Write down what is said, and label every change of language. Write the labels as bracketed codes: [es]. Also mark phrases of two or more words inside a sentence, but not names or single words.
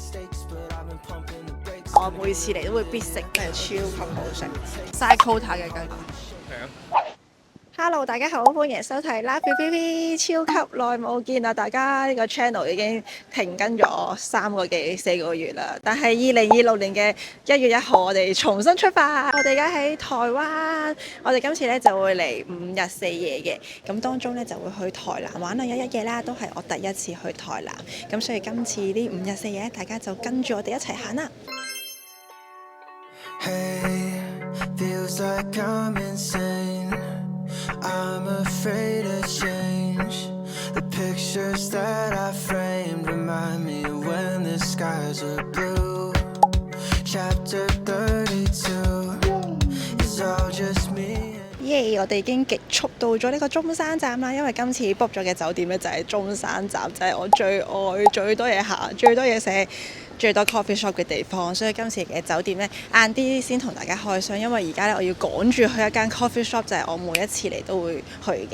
[yue] 我每次嚟都會必食，真係超級好食，嘥 quota 嘅雞飯。Hello， 大家好，歡迎收睇 Love You BB， 超級耐冇見啦！大家呢個 channel 已經停更咗3個幾4個月啦，但係2026年嘅1月1號，我哋重新出發。我哋而家喺台灣，我哋今次咧就會嚟5日4夜嘅，咁當中咧就會去台南玩兩日1夜啦，都係我第一次去台南，咁所以今次呢5日4夜，大家就跟住我哋一齊行啦。 [en] Hey, feels like I'm insane. I'm afraid of change. The pictures that I framed remind me of when the skies were blue. Chapter 32 is all just me. [yue] 耶！我哋已經極速到咗呢個中山站啦，因為今次 book 咗嘅酒店咧就係中山站，就係我最愛最多嘢行、最多嘢食、最多 [en] coffee shop [yue] 嘅地方，所以今次嘅酒店咧晏啲先同大家開箱，因為而家咧我要趕住去一間 [en] coffee shop， [yue] 就係我每一次嚟都會去嘅。